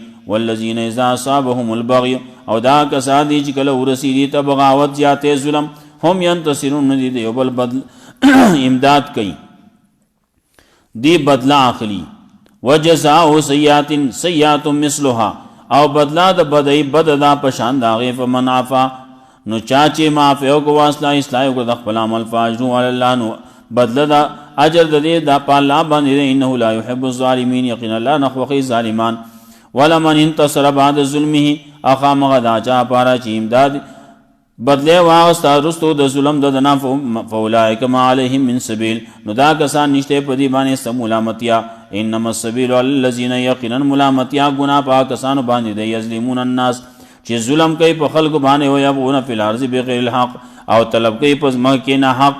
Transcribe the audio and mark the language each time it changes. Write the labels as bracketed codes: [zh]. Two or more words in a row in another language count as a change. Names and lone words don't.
[ar] والذین اذا اصابهم البغي، [ps] او دا کسان دي چې کله ورسېږي ته بغاوت، زیاتې ظلم، [ar] هم ینتصرون، [ps] دي د یو بل بدل امداد کوي، دی بدله اخلي. [ar] وجزاء سیئات سیئات مثلها، [ps] او بدلا د بدی بد دا پشان د هغې. [ar] فمن عفا، [ps] نو چا چې معافی وکړو، واصلح اصلاح وکړو د خپل عمل، [ar] فاجرو علی الله، [ps] نو بدله دا اجر د دې دا په الله باندې دی. [ar] انه لا يحب الظالمین، [ps] یقینا الله نه خوښوي ظالمان. [ar] ولمن انتصر بعد ظلمه، [ps] او خامخا دا چا پاره چې امداد بدله واغسته رستو د ظلم د دنا، [ar] فاولئک ما علیهم من سبیل، [ps] نو دا کسان نشته په دې باندې څه ملامتیا. [ar] انما السبیل علی الذین، [ps] یقینا ملامتیا ګناه په کسانو باندې دی، [ar] یظلمون الناس، [ps] چې ظلم کوي په خلکو باندې، [ar] ویبغون فی الارض بغیر الحق، [ps] او طلب کوي په ځمکه کې نه حق.